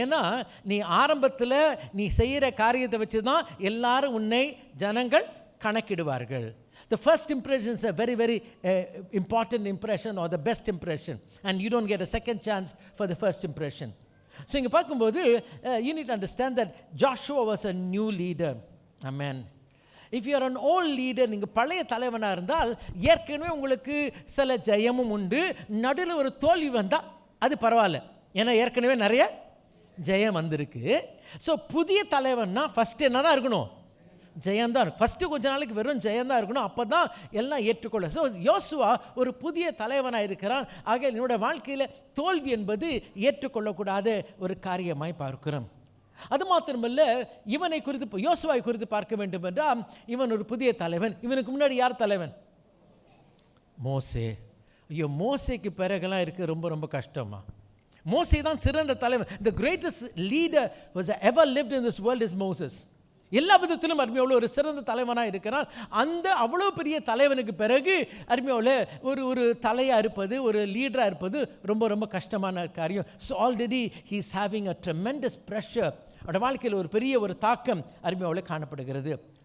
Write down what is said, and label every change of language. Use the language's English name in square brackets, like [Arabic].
[Tamil] ஏன்னா நீ ஆரம்பத்தில் நீ செய்கிற காரியத்தை வச்சு தான் எல்லாரும் உன்னை ஜனங்கள் கணக்கிடுவார்கள். [English] The first impression is a very, very important impression or the best impression, and you don't get a second chance for the first impression. [Tamil] So இங்கே பார்க்கும்போது [English] you need to understand that Joshua was a new leader. Amen. If you are an old leader, [Tamil] நீங்கள் பழைய தலைவனாக இருந்தால் ஏற்கனவே உங்களுக்கு சில ஜெயமும் உண்டு, நடுவில் ஒரு தோல்வி வந்தால் அது பரவாயில்ல, ஏன்னா ஏற்கனவே நிறைய ஜெயம் வந்திருக்கு. ஸோ புதிய தலைவன்னா ஃபஸ்ட்டு என்ன தான் இருக்கணும்? ஜெயந்தான். ஃபஸ்ட்டு கொஞ்ச நாளைக்கு வெறும் ஜெயந்தான் இருக்கணும், அப்போ தான் எல்லாம் ஏற்றுக்கொள்ள. ஸோ யோசுவா ஒரு புதிய தலைவனாக இருக்கிறான். ஆக என்னுடைய வாழ்க்கையில் தோல்வி என்பது ஏற்றுக்கொள்ளக்கூடாத ஒரு காரியமாய் பார்க்கிறோம். அது மாத்திரமல்ல, இவனை குறித்து, யோசுவாவை குறித்து பார்க்க வேண்டும் என்றால், இவன் ஒரு புதிய தலைவன். இவனுக்கு முன்னாடி யார் தலைவன்? மோசே. ஐயோ, மோசேக்கு பிறகுலாம் இருக்குது ரொம்ப ரொம்ப கஷ்டமா. மோசே தான் சிறந்த தலைவன். [English] The greatest leader was ever lived in this world is Moses. [Tamil] எல்லா விதத்திலும் அருமையோட ஒரு சிறந்த தலைவனாக இருக்கிறான். அந்த அவ்வளோ பெரிய தலைவனுக்கு பிறகு அருமையோட ஒரு தலையாக இருப்பது, ஒரு லீடராக இருப்பது ரொம்ப ரொம்ப கஷ்டமான காரியம். [English] So already he is having a tremendous pressure. [Tamil] அவரோட வாழ்க்கையில் ஒரு பெரிய ஒரு தாக்கம் அருமையோட காணப்படுகிறது.